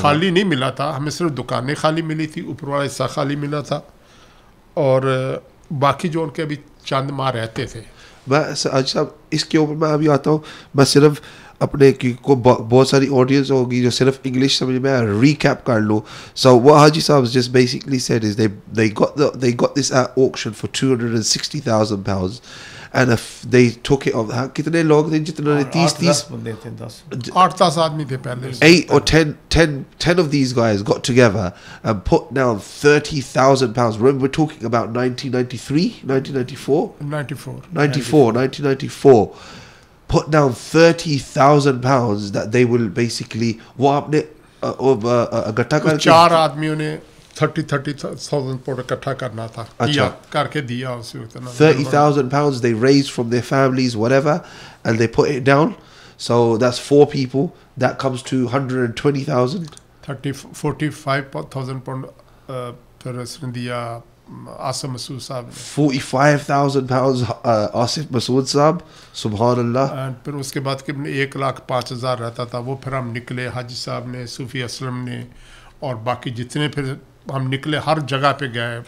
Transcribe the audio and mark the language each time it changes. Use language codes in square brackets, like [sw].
[ur] خالی نہیں ملا تھا, ہمیں صرف دکانیں خالی ملی تھی, اوپر والا حصہ خالی ملا تھا, اور باقی جو ان کے ابھی چند ماہ رہتے تھے. میں صاحب اس کے اوپر میں ابھی آتا ہوں. میں صرف اپنے کو بہت ساری آڈینس ہوگی جو صرف انگلش سمجھ میں ریکیپ کر لو. [en] So what Haji Sahab just basically said is they got this at auction for £260,000 and if they took it off, [ur] کتنے لوگ تھے جتنے نے 30 بندے تھے 8-10 آدمی تھے پہلے. [en] 8 or 10 of these guys got together and put down £30,000. Remember, we're talking about 1994. Put down £30,000 that they will basically [ur] وہ آپ نے اکٹھا کر کے 4 آدمیوں نے 30,000 پاؤنڈ اکٹھا کرنا تھا, کیا کر کے دیا اسی وقت. [en] £30,000 they raised from their families, whatever, and they put it down. So that's 4 people. That comes to 120,000. [ur] 45,000 pound پھر اس نے دیا آصف مسعود صاحب نے. 45,000 آصف مسعود صاحب, سبحان اللہ. پھر اس کے بعد کہ 1,05,000 رہتا تھا, وہ پھر ہم نکلے, حاجی صاحب نے, صوفی اسلم نے اور باقی جتنے, پھر ہم نکلے ہر جگہ پہ گئے.